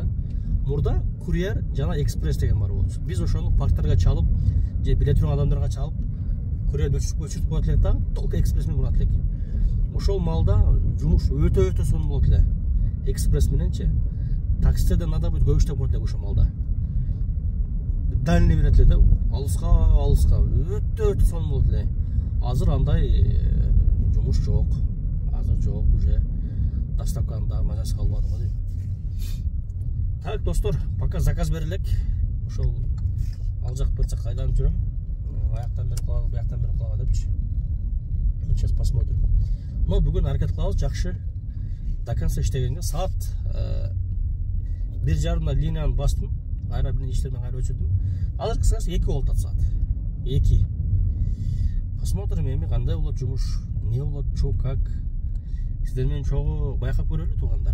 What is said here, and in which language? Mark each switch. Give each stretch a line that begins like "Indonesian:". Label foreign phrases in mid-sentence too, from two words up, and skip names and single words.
Kyrgyz: Мурда курьер жана экспресс деген бар болчу. Биз ошону парктарга чалып, же биле турган адамдарга чалып, курьер өчүрүп коет элек да, только экспресс менен урат элек. Ошол маалда жумуш өтө сонун болот эле. Экспресс мененчи. Таксиден
Russian: надо будет
Kyrgyz: көп иштеп коет элек ошол маалда.
Russian: Дальний берет
Kyrgyz: эле да, алыска, өтө сонун болот эле. Азыр андай жумуш жок. Азыр жок, уже доставканын да мазасы калбады го дейм. Так, достор,
Russian: пока заказ
Kyrgyz: берелек. Ошол ал жак бир жакка айланып жүрөм. Аяктан бери кылабы, бияктан бери кылабы депчи.
Russian: Сейчас посмотрим.
Kyrgyz: Но бүгүн аракет кылабыз, жакшы
Russian: до конца
Kyrgyz: иштегенге. Саат 1:30 линияны бастым. Айра бир иштерден кайра өчүрдүм. Азыр кыскасы 2 болуп атат саат. 2. Посмотрим эми кандай болот жумуш, не болот,
Russian: чо как.
Kyrgyz: Сиздер менен чогуу байкап көрөлү туугандар.